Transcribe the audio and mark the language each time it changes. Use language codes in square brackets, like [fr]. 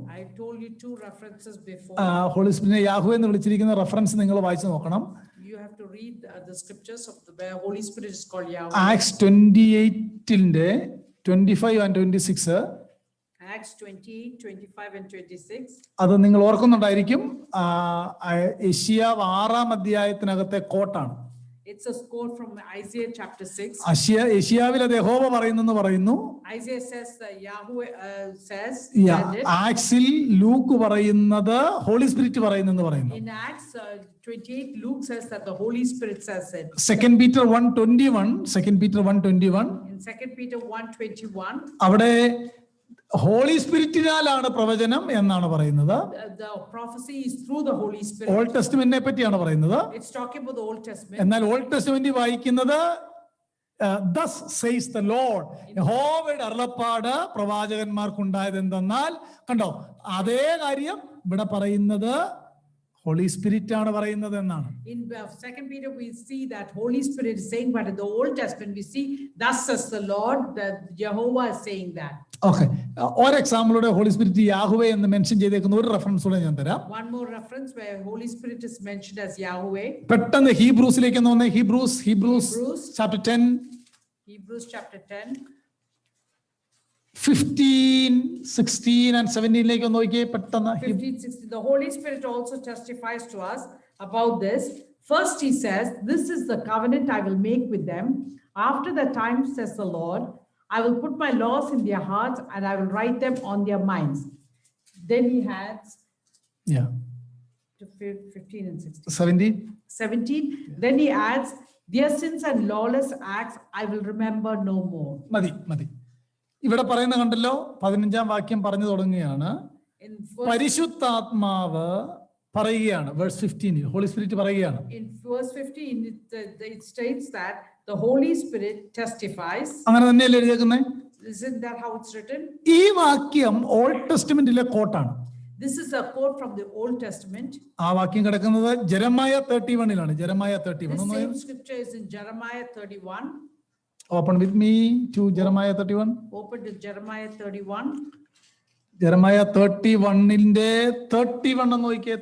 [en] I told you two references before. [ml] Holy സ്പിരിറ്റിനെ യാഹുവേ എന്ന് വിളിച്ചിരിക്കുന്ന reference നിങ്ങൾ വായിച്ചു നോക്കണം. [en] You have to read the scriptures of the where Holy Spirit is called Yahweh. Acts 28-ന്റെ 25 and 26. Acts 28, 25 and 26. [ml] അത് നിങ്ങൾ ഓർക്കുന്നുണ്ടായിരിക്കും. യെശയ്യാവ് 6-ാം അധ്യായത്തിനകത്തെ കോട്ടാണ്. [en] It's a quote from Isaiah chapter 6. [ml] യെശയ്യാവിൽ അത് യഹോവ പറയുന്നു. [en] Isaiah says that Yahweh says. [ml] Axle Luke പറയുന്നത് holy spirit പറയുന്നു. [en] In Acts 28, Luke says that the Holy Spirit says it. 2 Peter 1:21. 2 Peter 1:21. In 2 Peter 1:21. [ml] അവിടെ holy സ്പിരിറ്റിനാലാണ് പ്രവചനം എന്നാണ് പറയുന്നത്. [en] The prophecy is through the Holy Spirit. [ml] Old ടെസ്റ്റ്മെന്റിനെ പറ്റിയാണ് പറയുന്നത്. [en] It's talking about the Old Testament. [ml] എന്നാൽ old testament വായിക്കുന്നത് [en] thus says the Lord. [ml] യഹോവയുടെ അരുളപ്പാട് പ്രവാചകന്മാർക്കുണ്ടായത് എന്തെന്നാൽ, കണ്ടോ, അതേ കാര്യം ഇവിടെ പറയുന്നത് ഹോളി സ്പിരിറ്റ് ആണ് പറയുന്നത് എന്നാണ്. [en] In 2 Peter we see that Holy Spirit is saying, but in the Old Testament we see thus says the Lord, that Jehovah is saying that. [ml] Okay, ഒരു എക്സാമ്പിളോടെ ഹോളി സ്പിരിറ്റ് യാഹുവേ എന്ന് മെൻഷൻ ചെയ്തേക്കുന്ന ഒരു reference കൂടെ ഞാൻ തരാം. [en] One more reference where Holy Spirit is mentioned as Yahweh. [ml] പെട്ടെന്ന് ഹീബ്രൂസിലേക്ക് ഒന്ന് വന്നേ. Hebrews chapter 10. [en] Hebrews chapter 10. [ml] 15, 16 and 17 ഒന്ന് നോക്കിയേ പെട്ടെന്ന്. [en] 15, 16. The Holy Spirit also testifies to us about this. First he says, this is the covenant I will make with them. After the time, says the Lord, I will put my laws in their hearts and I will write them on their minds. Then he adds, yeah, to 15 and 16. 17. Then he adds, their sins and lawless acts I will remember no more. മതി. [ml] ഇവിടെ പറയുന്ന കണ്ടല്ലോ, 15-ാം വാക്യം പറഞ്ഞു തുടങ്ങുകയാണ്. പരിശുദ്ധാത്മാവ് പറയുകയാണ്. Verse 15 holy spirit പറയുകയാണ്. [en] In verse 15 it states that the Holy Spirit testifies. [ml] അങ്ങനെ തന്നെയല്ലേ എഴുതിയേക്കുന്നത്? [en] Isn't that how it's written? [ml] ഈ വാക്യം old ടെസ്റ്റ്മെന്റിലെ കോട്ടാണ്. [en] This is a quote from the Old Testament. [ml] ആ വാക്യം കിടക്കുന്നത് ജെറമായ 31-ലാണ്. ജെറമായ 31. [en] The same scripture is in Jeremiah 31. Open with me to Jeremiah 31. Open to Jeremiah 31. [ml] Jeremiah 31-ന്റെ 31 എന്ന് നോക്കിയേ.